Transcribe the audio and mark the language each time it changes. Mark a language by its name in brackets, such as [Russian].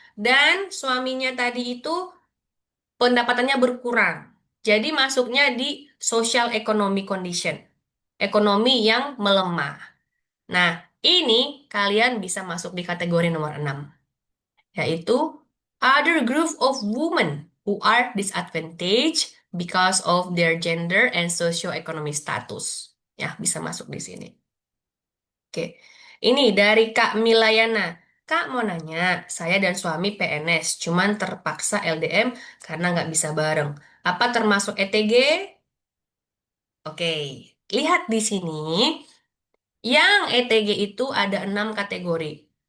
[Indonesian] Dan suaminya tadi itu pendapatannya berkurang. Jadi masuknya di social economy condition. Ekonomi yang melemah. Nah, ini kalian bisa masuk di kategori nomor 6, yaitu [English] Other group of women who are disadvantaged because of their gender and socio-economic status. [Indonesian] Ya, bisa masuk di sini. Oke, ini dari Kak Milayana. Kak mau nanya, saya dan suami PNS, cuman terpaksa LDM karena nggak bisa bareng. Apa termasuk ETG? Oke, lihat di sini, yang ETG itu ada 6 kategori.